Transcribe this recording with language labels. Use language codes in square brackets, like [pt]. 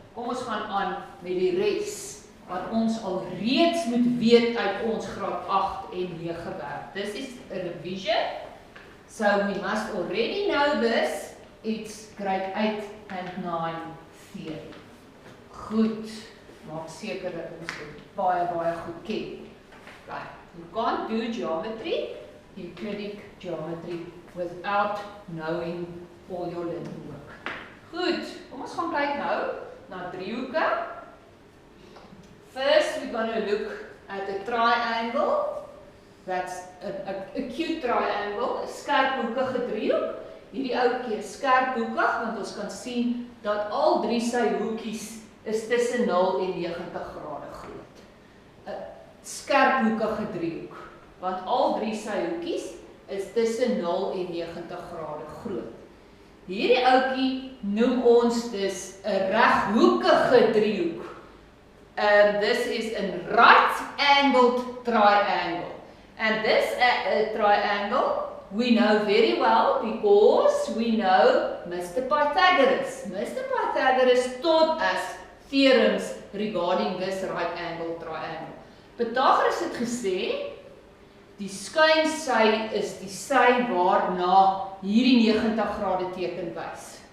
[af] Kom ons gaan aan met die res wat ons al reeds moet weet uit ons graad 8 en 9 werk. [en] This is a revision. So we must already know this. It's grade 8 and 9 theory. [af] Goed, maak seker dat ons dit baie goed ken. [en] Right, you can't do geometry, Euclidic geometry, without knowing all your little work. [af] Goed, kom ons gaan kyk nou na driehoeke. [en] First, we're going to look at a triangle. That's an acute triangle, [af] 'n skerphoekige driehoek. Hierdie ouetjie is skerphoekig want ons kan sien dat al drie sy hoekies is tussen 0 en 90 grade groot. 'n Skerphoekige driehoek, want al drie sy hoekies is tussen 0 en 90 grade groot. Hierdie ouetjie noem ons dus 'n reghoekige driehoek. [en] This is a right-angled triangle. And this triangle we know very well because we know Mr. Pythagoras. Mr. Pythagoras taught us theorems regarding this right angle triangle. [af] Pythagoras het gesê, die skynsy is die sy waarna hierdie 90 grade teken wys.